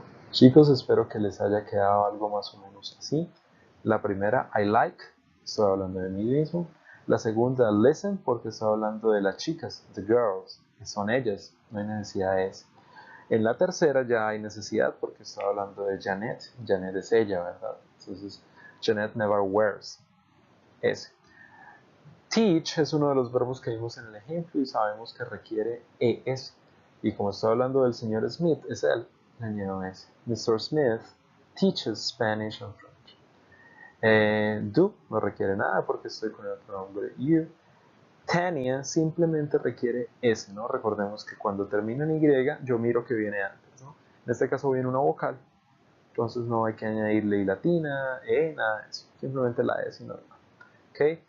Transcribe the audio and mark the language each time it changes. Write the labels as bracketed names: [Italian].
[Spanish] Chicos, espero que les haya quedado algo más o menos así. La primera, [English] I like, [Spanish] estoy hablando de mí mismo. La segunda, [English] listen, [Spanish] porque estoy hablando de las chicas, [English] the girls, [Spanish] que son ellas, no hay necesidad de eso. En la tercera ya hay necesidad porque estoy hablando de Janet. Janet es ella, ¿verdad? Entonces, [English] Janet never wears. [Spanish] Ese. Teach es uno de los verbos que vimos en el ejemplo y sabemos que requiere ES. Y como estoy hablando del señor Smith, es él, le añado S. [English] Mr. Smith teaches Spanish and French. [Spanish] Do no requiere nada porque estoy con el pronombre you. Tania simplemente requiere S, ¿no? Recordemos que cuando termina en Y, yo miro que viene antes, ¿no? En este caso viene una vocal, entonces no hay que añadirle I latina, nada de eso, simplemente la S normal, ¿ok?